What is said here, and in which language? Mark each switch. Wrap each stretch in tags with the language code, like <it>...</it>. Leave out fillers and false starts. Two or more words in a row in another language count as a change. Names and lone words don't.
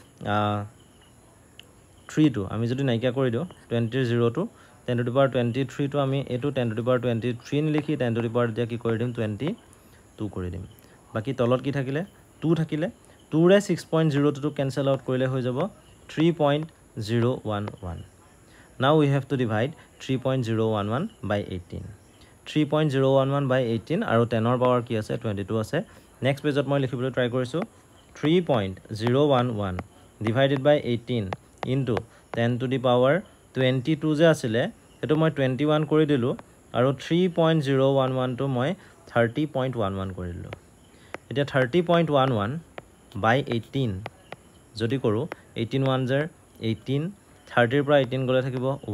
<as>3 টো আমি যদি নাইকিয়া কৰি দিও 20 এর 02 10</as> <en>to the power</en> <as>23 টো আমি এটো 10</as> <en>to the power</en> <as>23 লিখি 10</as> <en>to the power</en> <as>দিয়া কি কৰি দিম 22 কৰি দিম বাকি তলত কি থাকিলে 2 থাকিলে 2 ৰে 6.02 টো</as> <en>cancel out</en> <as>কৰিলে হৈ যাব 3.011</as> <en>now we have to divide 3.011 by 18</en> <as>3.011 by 18 আৰু 10 ৰ পাৱাৰ কি আছে 22 আছে নেক্সট পেজত মই লিখিবলৈ ট্রাই কৰিছো</as> <en>3.011 divided by 18 into 10 to the power 22</en> <as>যে আছিলে এটো মই 21 কৰি দিলো আৰু 3.011 টো মই 30.11 কৰি দিলো এতিয়া 30.11 by 18 যদি কৰো 18 1 জাৰ 18 30 ৰ পৰা 18 গলে থাকিব</as>